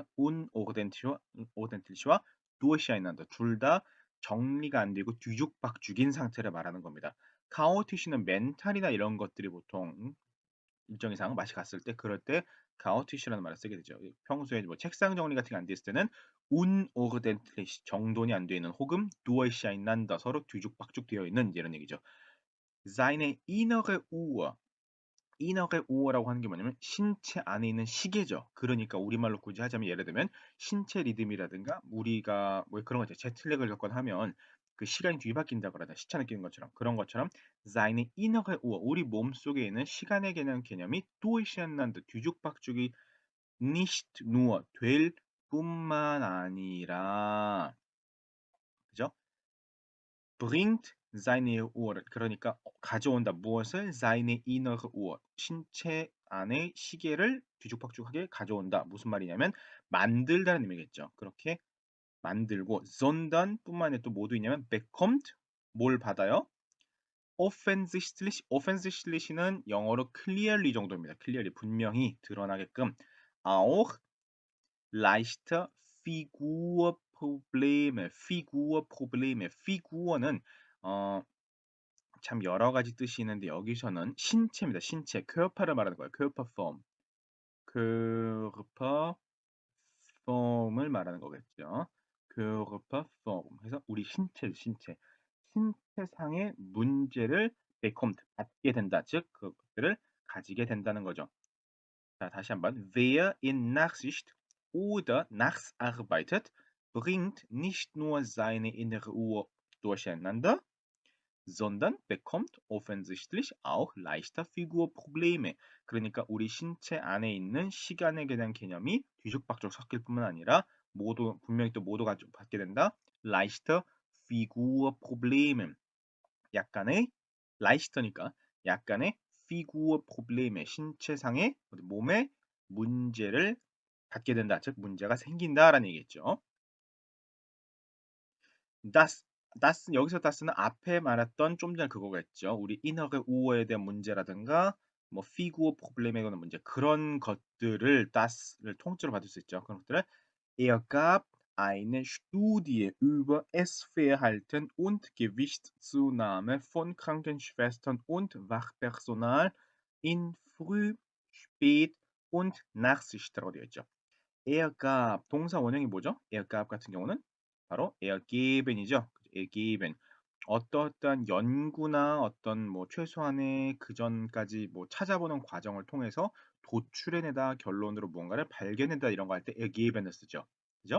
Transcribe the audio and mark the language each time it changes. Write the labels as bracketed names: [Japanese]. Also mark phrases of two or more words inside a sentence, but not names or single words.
[Korean] unordentlich와 durcheinander 둘 다 정리가 안 되고 뒤죽박죽인 상태를 말하는 겁니다. chaotisch는 멘탈이나 이런 것들이 보통 일정 이상 맛이 갔을 때 그럴 때 chaotisch라는 말을 쓰게 되죠. 평소에 뭐 책상 정리 같은 게 안 됐을 때는 unordentlich 정돈이 안 되어 있는 혹은 durcheinander 서로 뒤죽박죽 되어 있는 이런 얘기죠. [German] seine innere Uhr innere Uhr [Korean] 라고 하는 게 뭐냐면 신체 안에 있는 시계죠. 그러니까 우리말로 굳이 하자면 예를 들면 신체 리듬이라든가 우리가 뭐 그런 거 있죠. 제트랙을 겪거나 하면 그 시간이 뒤바뀐다 그러잖아요. 시차 느끼는 것처럼 그런 것처럼 [German] seine innere Uhr [Korean] 우리 몸속에 있는 시간에 대한 개념이 durcheinander 뒤죽박죽이 [German] nicht nur [Korean] 될 뿐만 아니라 그죠? [German] bringt seine Uhr [Korean] 그러니까 가져온다. 무엇을? [German] seine innere Uhr [Korean] 신체 안의 시계를 뒤죽박죽하게 가져온다. 무슨 말이냐면 만들다는 의미겠죠. 그렇게 만들고 sondern 뿐만 아니라 또 뭐도 있냐면 bekommt 뭘 받아요? offensichtlich는 영어로 clearly 정도입니다. clearly 분명히 드러나게끔 [German] auch leichter Figurprobleme. [Korean] 어, 참 여러 가지 뜻이 있는데 여기서는 신체입니다. 신체, körper를 말하는 거예요. körperform을 말하는 거겠죠. körperform. 그래서 우리 신체상의 문제를 bekommt 받게 된다. 즉 그것들을 가지게 된다는 거죠. 자, 다시 한번. [German] Wer in Nachsicht oder nachts arbeitet, bringt nicht nur seine innere Uhr durcheinander, sondern bekommt offensichtlich auch leichter Figurprobleme. [Korean] 그러니까 우리 신체 안에 있는 시간에 대한 개념이 뒤죽박죽 섞일 뿐만 아니라 모두 분명히 또 모두가 받게 된다. [German] leichter Figurprobleme. [Korean] 약간의 leichter니까 약간의 Figurprobleme 신체상의 몸의 문제를 갖게 된다. 즉 문제가 생긴다라는 얘기겠죠. das 여기서 das는 앞에 말했던 좀 전에 그거겠죠. 우리 [German] innere Uhr [Korean] 에 대한 문제라든가 뭐 [German] Figur Problem [Korean] 에 관한 문제 그런 것들을 das를 통째로 받을 수 있죠. 그런 것들을 [German] er gab eine Studie über Essverhalten und Gewichtszunahme von Krankenschwestern und Wachpersonal in Früh-, Spät- und Nachtschicht이라고 [Korean] 되어 있죠. ergab 동사 원형이 뭐죠? ergab 같은 경우는 바로 ergeben이죠. ergeben. 어떠어떠한 연구나 어떤 뭐 최소한의 그 전까지 뭐 찾아보는 과정을 통해서 도출해내다 결론으로 무언가를 발견한다 이런 거 할 때 ergeben을 쓰죠. 그죠?